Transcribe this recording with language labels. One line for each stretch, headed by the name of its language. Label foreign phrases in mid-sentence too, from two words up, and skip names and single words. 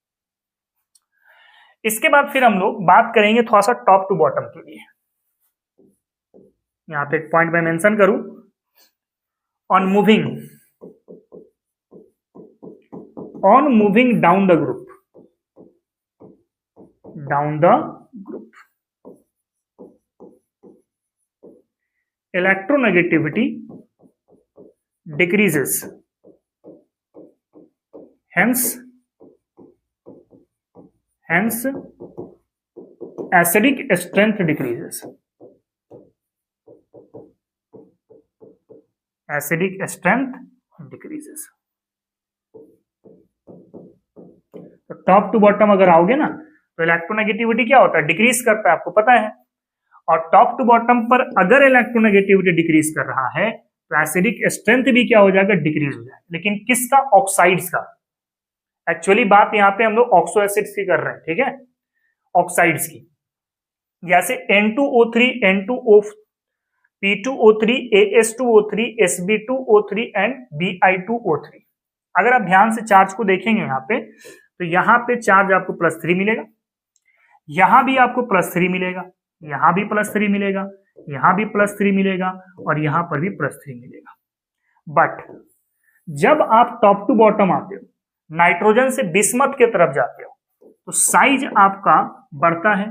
Hindi: इसके बाद फिर हम लोग बात करेंगे थोड़ा सा
English: top to bottom
Hindi: के लिए। यहां पे एक पॉइंट मैं मेंशन करूं, ऑन
English: moving down the group, electronegativity decreases, hence acidic strength decreases,
Hindi: तो
English: top to bottom
Hindi: अगर आओगे ना तो इलेक्ट्रोनेगेटिविटी क्या होता है? डिक्रीज करता है, आपको पता है। और
English: top to bottom
Hindi: पर अगर
English: electronegativity decrease
Hindi: कर रहा है तो
English: acidic strength
Hindi: भी क्या हो जाएगा? डिक्रीज हो जाएगा। लेकिन किसका? ऑक्साइड्स का। एक्चुअली बात यहाँ पे हम लोग
English: oxo acids
Hindi: की कर रहे हैं। ठीक है, ऑक्साइड्स की, जैसे N2O3, N2O, P2O3, AS2O3, SB2O3 एंड Bi2O3। अगर आप ध्यान से चार्ज को देखेंगे यहाँ पे, तो यहाँ पे चार्ज आपको +3 मिलेगा, यहां भी आपको +3 मिलेगा, यहां भी +3 मिलेगा, यहां भी +3 मिलेगा और यहां पर भी +3 मिलेगा। बट जब आप
English: top to bottom
Hindi: आते हो, नाइट्रोजन से बिस्मथ के तरफ जाते हो, तो साइज आपका बढ़ता है।